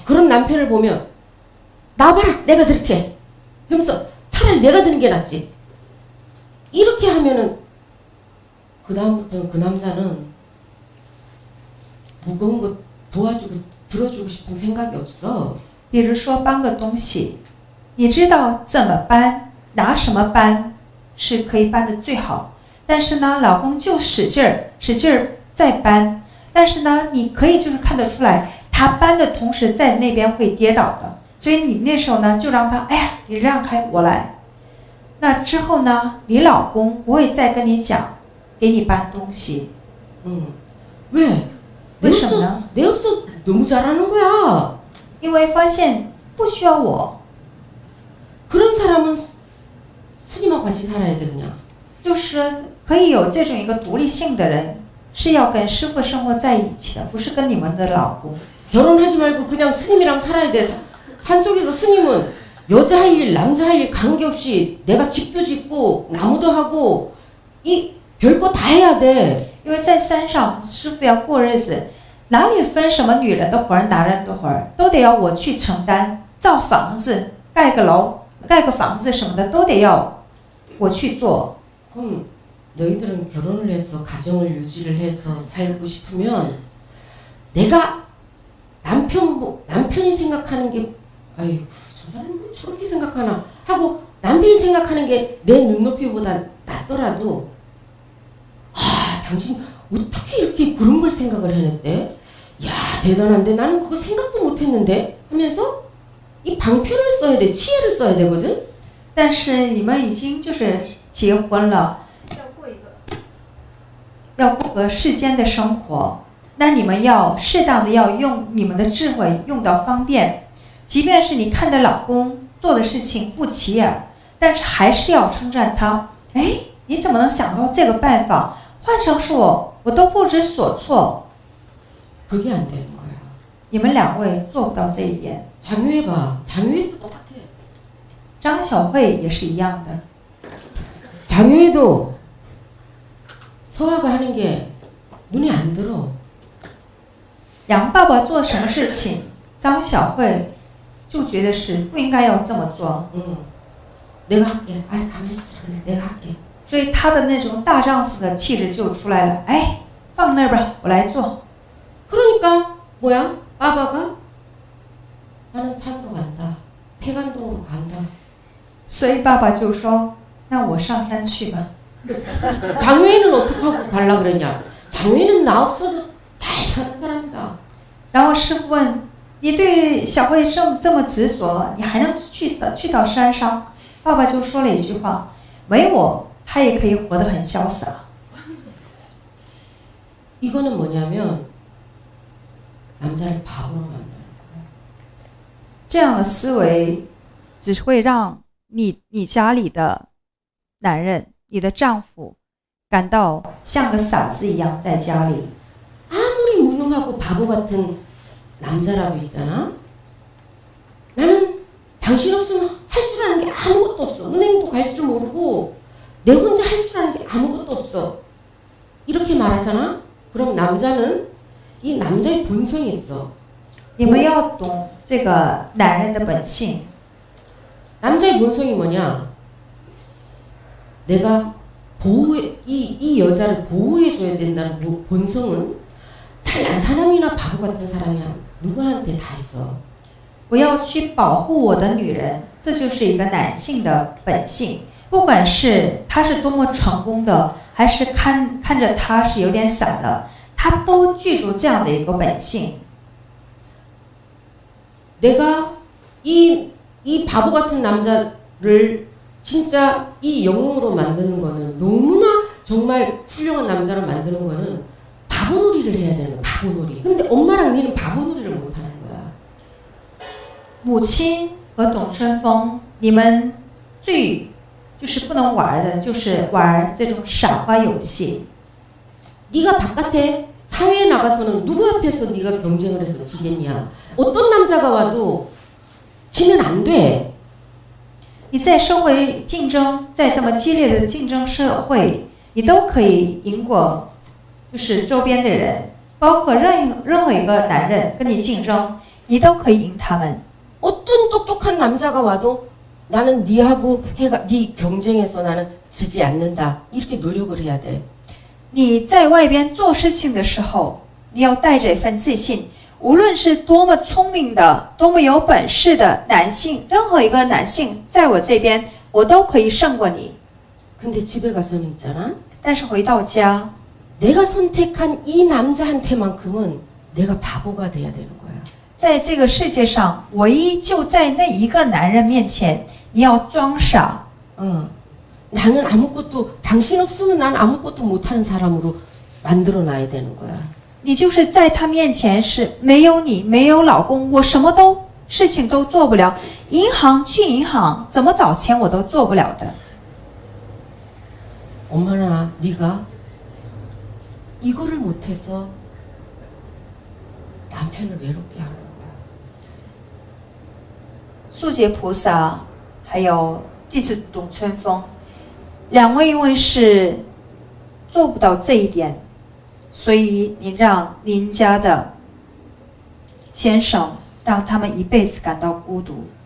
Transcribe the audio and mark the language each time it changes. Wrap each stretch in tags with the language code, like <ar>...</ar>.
<ko>그런 남편을 보면 나와봐라 내가 들게 그러면서 차라리 내가 드는 게 낫지. 이렇게 하면은 그 다음부터는 그 남자는 무거운 거 도와주고 들어주고 싶은 생각이 없어.</ko> <zh>比如说搬个东西，你知道怎么搬，拿什么搬是可以搬得最好，但是呢，老公就使劲儿在搬，但是呢，你可以就是看得出来，他搬的同时在那边会跌倒的，所以你那时候呢就让他，哎呀，你让开，我来。那之后呢，你老公不会再跟你讲，给你搬东西。</zh> <ko>왜?</ko> <zh>왜什么呢？</zh> <ko>내 없어 너무 잘하는 거야.</ko> <zh>因为发现不需要我，</zh> <ko>그런 사람은 스님하고 같이 살아야 돼 그냥.</ko> <zh>就是可以有这种一个独立性的人，是要跟师父生活在一起的，不是跟你们的老公。</zh> <ko>결혼하지 말고 그냥 스님이랑 살아야 돼. 산속에서 스님은 여자 할 일, 남자 할 일 관계없이 내가 집도 짓고 나무도 하고 이 별거 다 해야 돼.</ko> <zh>因为在山上，师父要过日子，哪里分什么女人的活儿、男人的活儿，都得要我去承担。造房子、盖个楼、盖个房子什么的，都得要我去做。</zh> <ko>너희들은 결혼을 해서 가정을 유지를 해서 살고 싶으면 내가 남편이 생각하는 게 아이고 저 사람 뭐 저렇게 생각하나 하고 남편이 생각하는 게 내 눈높이보다 낫더라도 아 당신 어떻게 이렇게 그런 걸 생각을 해냈대? 야 대단한데 나는 그거 생각도 못했는데 하면서 이 방편을 써야 돼 치혜를 써야 되거든.</ko> <zh>但是你们已经就是结婚了，要过个世间的生活，那你们要适当的要用你们的智慧用到方便，即便是你看的老公做的事情不起眼，但是还是要称赞他。哎，你怎么能想到这个办法？换成是我都不知所措。</zh> <ko>그게 안 되는 거야.</ko> <zh>你们两位做不到这一点。</zh> <ko>장유해 봐. 장유해도 똑같아.</ko> <zh>张小慧也是一样的。</zh> <ko>장유해도 서화가 하는 게 눈에 안 들어.</ko> <zh>杨爸爸做什么事情，张小慧就觉得是不应该要这么做。</zh> <ko>내가 할게. 아이 가만히 있어. 그래, 내가 할게.</ko> <zh>所以他的那种大丈夫的气质就出来了。哎，放那儿吧，我来做。</zh> <ko>그러니까 뭐야? 빠바가 나는 산으로 간다. 폐간동으로 간다.</ko> <zh>所以爸爸就说：“那我上山去吧。”</zh> <ko>장유해는 어떻게 하고 가려 그랬냐? 장유해는 나 없어도 잘 사는 사람이다.</ko> <zh>然后师傅问：“你对小慧这么执着，你还能去到山上？” 爸爸就说了一句话：“没我，他也可以活得很潇洒。”</zh> <ko>이거는 뭐냐면 남자를 바보로 만드는 거야.</ko> <zh>这样的思维只会让你家里的男人，你的丈夫感到像个傻子一样在家里。</zh> <ko>아무리 무능하고 바보 같은 남자라도 있잖아. 나는 당신 없으면 할 줄 아는 게 아무것도 없어. 은행도 갈 줄 모르고 내 혼자 할 줄 아는 게 아무것도 없어. 이렇게 말하잖아. 그럼 남자는 이 남자의 본성이 있어.</ko> <zh>你们要懂这个男人的本性。</zh> <ko>남자의 본성이 뭐냐? 내가 이 여자를 보호해줘야 된다는 본성은 잘난 사람이나 바보 같은 사람이야 누구한테 다 있어.</ko> <zh>我要去保护我的女人，这就是一个男性的本性。不管是他是多么成功的，还是看着他是有点傻的，他都具足这样的一个本性。</zh> <ko>내가 이 바보 같은 남자를 진짜 이 영웅으로 만드는 거는 너무나 정말 훌륭한 남자로 만드는 거는 바보놀이를 해야 되는 거야. 바보놀이. 근데 엄마랑 니는 바보놀이를 못 하는 거야.</ko> <zh>母亲和董春风，你们最就是不能玩的，就是玩这种傻瓜游戏。</zh> <ko>네가 바깥에 사회에 나가서는 누구 앞에서 네가 경쟁을 해서 지겠냐? 어떤 남자가 와도 지면 안 돼.</ko> <zh>你在社会竞争，在这么激烈的竞争社会，你都可以赢过，就是周边的人，包括任何一个男人跟你竞争，你都可以赢他们。</zh> <ko>어떤 똑똑한 남자가 와도 나는 네하고 네 경쟁에서 나는 지지 않는다. 이렇게 노력을 해야 돼.</ko> <zh>你在外边做事情的时候，你要带着一份自信。无论是多么聪明的、多么有本事的男性，任何一个男性在我这边，我都可以胜过你。</zh> <ko>근데 집에 가서는 있잖아.</ko> <zh>但是回到家，</zh> <ko>내가 선택한 이 남자한테만큼은 내가 바보가 돼야 되는 거야.</ko> <zh>在这个世界上，唯一就在那一个男人面前，你要装傻。</zh> <ko>나는 아무것도 당신 없으면 난 아무것도 못하는 사람으로 만들어놔야 되는 거야.</ko> <zh>你就是在他面前是没有你，没有老公，我什么事情都做不了。去银行怎么找钱我都做不了的。</zh> <ko>엄마나 네가 이거를 못해서 남편을 외롭게 하는 거야.</ko> <zh>素洁菩萨还有弟子董春风，两位因为是做不到这一点，所以你让您家的先生让他们一辈子感到孤独。</zh>